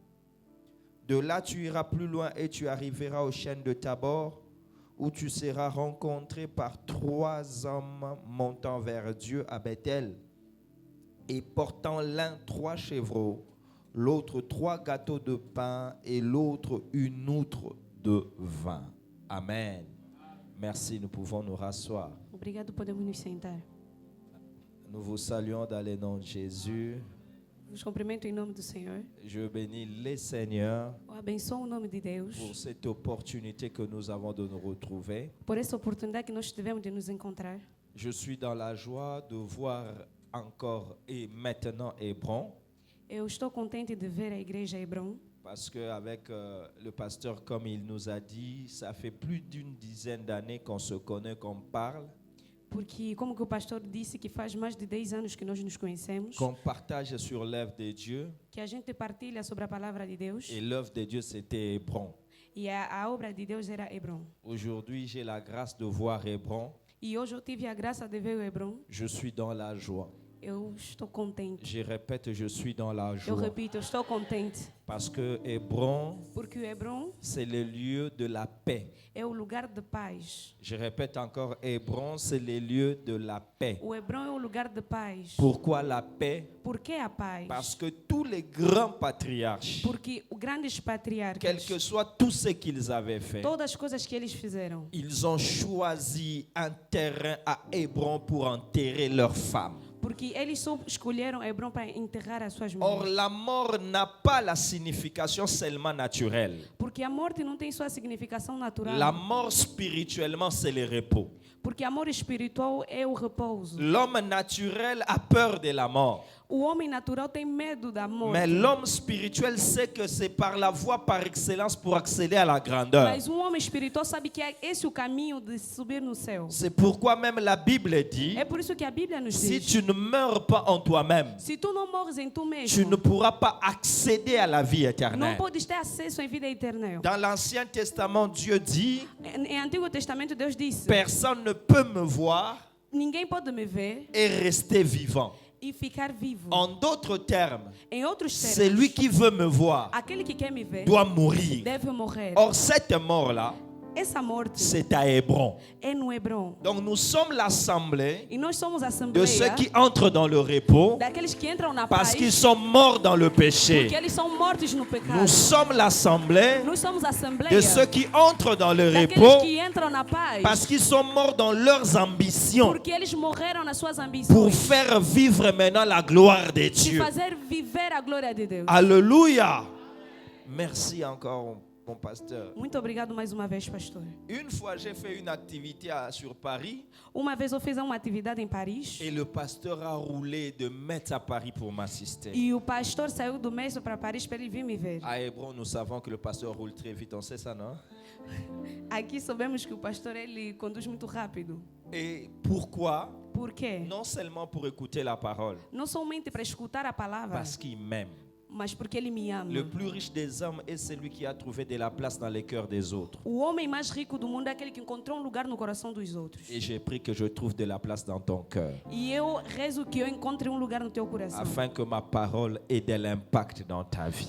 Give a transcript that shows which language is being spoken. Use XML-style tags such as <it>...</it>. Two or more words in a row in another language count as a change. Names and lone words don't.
<fr>De là, tu iras plus loin et tu arriveras aux chênes de Tabor, où tu seras rencontré par 3 hommes montant vers Dieu à Bethel et portant l'un 3 chevreaux, l'autre 3 gâteaux de pain et l'autre une outre de vin. Amen. Merci, nous pouvons nous rasseoir.</fr> <pt>Obrigado, podemos nos sentar.</pt> <fr>Nous vous saluons dans le nom de Jésus.</fr> <pt>Vos cumprimento em nome do Senhor.</pt> <fr>Je bénis les Seigneurs</fr> <pt>Eu abençoo o nome de Deus</pt> <fr>pour cette opportunité que nous avons de nous retrouver.</fr> <pt>por essa oportunidade que nós tivemos de nos encontrar.</pt> <fr>Je suis dans la joie de voir encore et maintenant Hébron,</fr> <pt>Eu estou contente de ver a igreja Hebron,</pt> <fr>parce qu'avec le pasteur, comme il nous a dit, ça fait plus d'une dizaine d'années qu'on se connaît, qu'on parle,</fr> <pt>porque, como que o pastor disse, que faz mais de 10 anos que nós nos conhecemos,</pt> <fr>qu'on partage sur l'œuvre de Dieu.</fr> <pt>que a gente partilha sobre a palavra de Deus,</pt> <fr>Et l'œuvre de Dieu, c'était Hébron.</fr> <pt>e a obra de Deus era Hebron.</pt> <fr>Aujourd'hui, j'ai la grâce de voir Hébron.</fr> <pt>E hoje eu tive a graça de ver o Hebron.</pt> <fr>Je suis dans la joie.</fr> <pt>Eu estou contente.</pt> <fr>Je répète, je suis dans la</fr> <pt>Eu</pt> <fr>joie.</fr> <pt>repito, eu estou contente.</pt> <fr>Parce que Hébron,</fr> <pt>Porque o Hebron</pt> <fr>c'est le lieu de la paix.</fr> <pt>é o lugar de paz.</pt> <fr>Je répète encore, Hébron, c'est le lieu de la paix.</fr> <pt>O Hebron é o lugar de paz.</pt> <fr>Pourquoi la paix?</fr> <pt>Por que a paz?</pt> <fr>Parce que tous les grands patriarches,</fr> <pt>Porque os grandes</pt> <fr>quel</fr> <pt>patriarcas,</pt> <fr>que soit tout ce qu'ils avaient fait,</fr> <pt>todas as coisas que eles fizeram,</pt> <fr>ils ont choisi un terrain à Hébron pour enterrer leurs femmes.</fr> <pt>porque eles só escolheram Hebron para enterrar as suas</pt> <fr>Or,</fr> <pt>mulheres.</pt> <fr>la mort n'a pas la signification seulement naturelle.</fr> <pt>Porque Porque a morte não tem sua significação natural.</pt> <fr>La mort spirituellement, c'est le repos.</fr> <pt>Porque a morte espiritual é o repouso.</pt> <fr>L'homme naturel a peur de la mort.</fr> <pt>O homem natural tem medo da morte.</pt> <fr>Mais l'homme spirituel sait que c'est par la voie par excellence pour accéder à la grandeur.</fr> <pt>Mas um homem espiritual sabe que é esse o caminho de subir no céu.</pt> <fr>C'est pourquoi même la Bible dit,</fr> <pt>É por isso que a Bíblia nos</pt> <fr>si</fr> <pt>diz:</pt> <fr>tu ne meurs pas en toi-même,</fr> <pt>se tu não morres em tu</pt> <fr>tu</fr> <pt>mesmo,</pt> <fr>ne pourras pas accéder à la vie</fr> <pt>não</pt> <fr>éternelle.</fr> <pt>podes ter acesso à vida eterna.</pt> <fr>Dans l'Ancien Testament, Dieu dit,</fr> <pt>Em Antigo Testamento Deus disse:</pt> <fr>personne ne peut me voir</fr> <pt>ninguém pode me ver</pt> <fr>et rester vivant.</fr> <pt>e ficar vivo.</pt> <fr>En d'autres termes,</fr> <pt>Em outros</pt> <fr>celui</fr> <pt>termos,</pt> <fr>qui veut me voir</fr> <pt>aquele que quer me ver</pt> <fr>doit mourir.</fr> <pt>deve morrer.</pt> <fr>Or, cette mort-là,</fr> <pt>Essa morte</pt> <fr>c'est à Hébron.</fr> <pt>é no Hebron.</pt> <fr>Donc, nous sommes l'assemblée</fr> <pt>E nós somos a</pt> <fr>de ceux</fr> <pt>assembleia</pt> <fr>qui entrent dans le repos</fr> <pt>daqueles que entram na</pt> <fr>parce</fr> <pt>paz</pt> <fr>qu'ils sont morts dans le péché.</fr> <pt>porque eles são mortos no pecado.</pt> <fr>Nous sommes l'assemblée</fr> <pt>Nós somos a assembleia</pt> <fr>de ceux qui entrent dans le</fr> <pt>daqueles</pt> <fr>repos</fr> <pt>que entram na paz</pt> <fr>parce qu'ils sont morts dans leurs ambitions</fr> <pt>porque eles morreram nas suas</pt> <fr>pour</fr> <pt>ambições</pt> <fr>faire vivre maintenant la gloire de</fr> <pt>de</pt> <fr>Dieu.</fr> <pt>fazer viver a glória de Deus.</pt> <fr>Alléluia. Merci encore, mon pasteur.</fr> <pt>Muito obrigado mais uma vez, pastor.</pt> <fr>Une fois, j'ai fait une activité sur Paris</fr> <pt>Uma vez eu fiz uma atividade em Paris</pt> <fr>et le pasteur a roulé de Metz à Paris pour m'assister.</fr> <pt>e o pastor saiu do mês para Paris para ele vir me ver.</pt> <fr>À Hébron, nous savons que le pasteur roule très vite, on sait ça, non?</fr> <pt>Aqui sabemos que o pastor ele conduz muito rápido.</pt> <fr>Et pourquoi?</fr> <pt>Por quê?</pt> <fr>Non seulement pour écouter la parole,</fr> <pt>Não somente para escutar a palavra,</pt> <fr>parce qu'il m'aime.</fr> <pt>mas porque ele me ama.</pt> <fr>Le plus riche des hommes est celui qui a trouvé de la place dans les cœurs des autres.</fr> <pt>O homem mais rico do mundo é aquele que encontrou um lugar no coração dos outros.</pt> <fr>Et j'ai pris que je trouve de la place dans ton cœur,</fr> <pt>E eu rezo que eu encontre um lugar no teu coração.</pt> <fr>afin que ma parole ait de l'impact dans ta vie.</fr>